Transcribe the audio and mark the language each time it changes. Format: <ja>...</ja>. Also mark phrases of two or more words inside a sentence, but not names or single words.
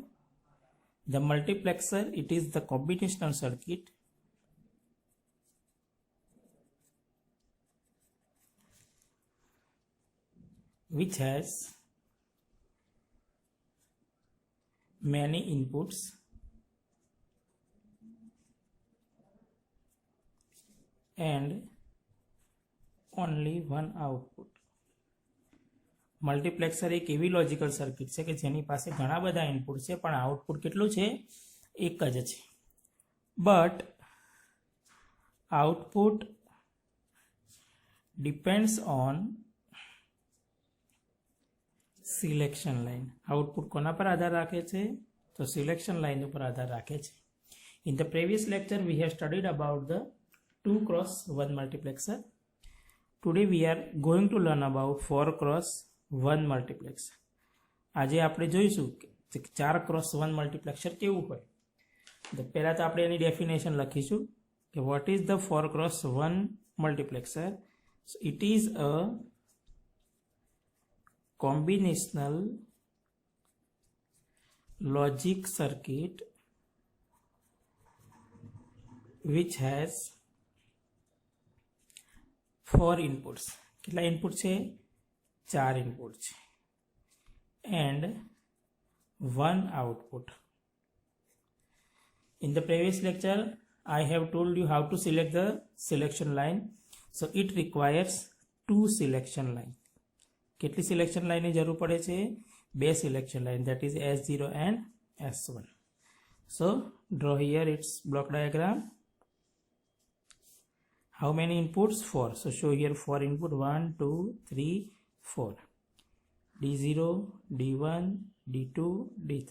<en>The multiplexer, it is the combinational circuit which has many inputs and only one output.</en> <gu>મલ્ટીપ્લેક્સર એક એવી લોજિકલ સર્કિટ છે કે જેની પાસે ઘણા બધા ઇનપુટ છે પણ આઉટપુટ કેટલું છે? એક જ છે.</gu> <en>but output depends on selection line.</en> <gu>આઉટપુટ કોના પર આધાર રાખે છે? તો</gu> <en>selection line</en> <gu>ઉપર આધાર રાખે છે.</gu> <en>in the previous lecture we have studied about the 2x1 multiplexer. Today we are going to learn about 4x1 multiplexer.</en> <gu>આજે આપણે જોઈશું કે 4x1 multiplexer કેવું હોય. તો પહેલા તો આપણે એની ડેફિનેશન લખીશું કે</gu> <en>what is the 4x1 multiplexer. So it is a combinational logic circuit which has 4 inputs.</en> <gu>કેટલા ઇનપુટ છે? 4 ઇનપુટ છે</gu> <en>and 1 output. In the previous lecture I have told you how to select the selection line. So it requires 2 selection line.</en> <gu>કેટલી</gu> <en>selection line</en> <gu>ની જરૂર પડે છે?</gu> <en>2 selection line, that is S0 and S1. So draw here its block diagram. How many inputs? 4. So show here 4 input. 1, 2, 3, 4. D0, D1, D2, D3.</en>